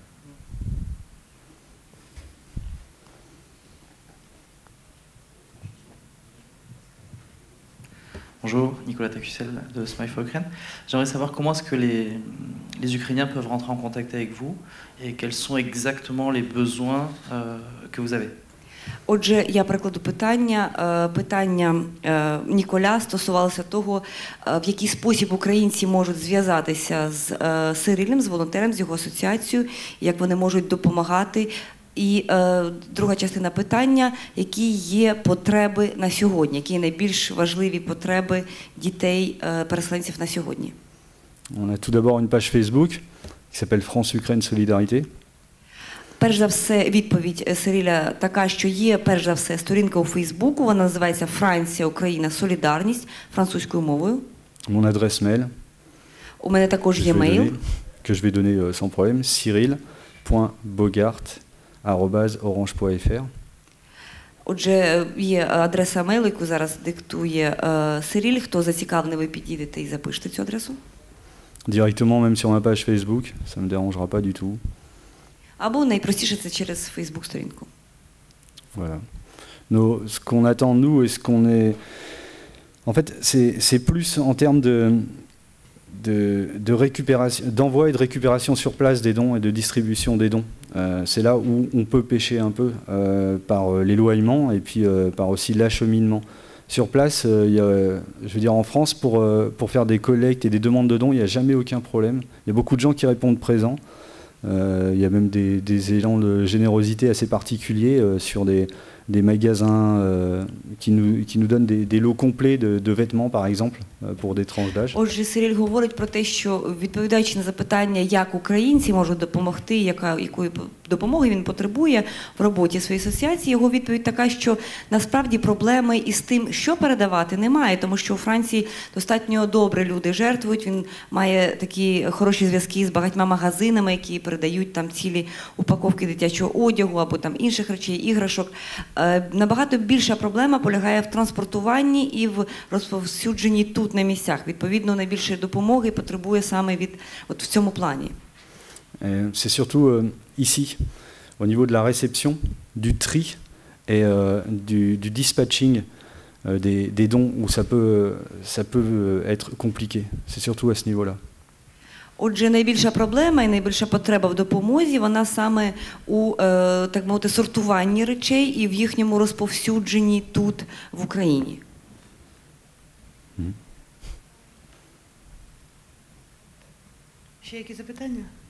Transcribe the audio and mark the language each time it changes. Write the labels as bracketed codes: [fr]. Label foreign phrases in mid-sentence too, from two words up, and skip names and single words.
[fr] Bonjour, Nicolas Tacussel de Smile for Ukraine. J'aimerais savoir comment est-ce que les Ukrainiens peuvent rentrer en contact avec vous et quels sont exactement les besoins que vous avez. [uk] Отже, я перекладу питання. Питання Ніколя стосувалося того, в який спосіб українці можуть зв'язатися з Сирилем, з волонтером, з його асоціацією, як вони можуть допомагати. І друга частина питання, які є потреби на сьогодні, які найбільш важливі потреби дітей-переселенців на сьогодні. [fr] On a tout d'abord une page Facebook qui s'appelle France-Ukraine Solidarité. [uk] Перш за все, відповідь Сиріля така, що є, перш за все, сторінка у Фейсбуку, вона називається «Франція, Україна, Солідарність» французькою мовою. [fr] Mon adresse mail. [uk] У мене також є мейл. [fr] Que je vais donner sans problème, cyril.bogart@orange.fr. [uk] Отже, є адреса мейлу, яку зараз диктує Сиріль. Хто зацікавлений, ви підійдете і запишете цю адресу. [fr] Directement, même sur ma page Facebook, ça ne me dérangera pas du tout. [uk] Або найпростіше це через Фейсбук-сторінку. [fr] Voilà. Ce qu'on attend, nous, et ce qu'on est... En fait, c'est plus en termes de récupération, d'envoi et de récupération sur place des dons et de distribution des dons. C'est là où on peut pêcher un peu par l'éloignement et puis par aussi l'acheminement. Sur place, je veux dire en France, pour faire des collectes et des demandes de dons, il n'y a jamais aucun problème. Il y a beaucoup de gens qui répondent présents. Il y a même des élans de générosité assez particuliers sur des magasins qui nous donnent des lots complets de vêtements, par exemple, pour des tranches d'âge. [uk] Отже, Сиріль говорить про те, що, відповідаючи на запитання, як українці можуть допомогти, якої допомоги він потребує в роботі своєї асоціації, його відповідь така, що насправді проблеми із тим, що передавати, немає, тому що у Франції достатньо добре люди жертвують, він має такі хороші зв'язки з багатьма магазинами, які передають там цілі упаковки дитячого одягу або там інших речей, іграшок. Набагато більша проблема полягає в транспортуванні і в розповсюдженні тут на місцях. Відповідно, найбільше допомоги потребує саме в цьому плані. [fr] C'est surtout ici, au niveau de la réception, du tri et du dispatching des dons où ça peut être compliqué. C'est surtout à ce niveau-là. [uk] Отже, найбільша проблема і найбільша потреба в допомозі, вона саме у, так мовити, сортуванні речей і в їхньому розповсюдженні тут, в Україні. Ще які запитання?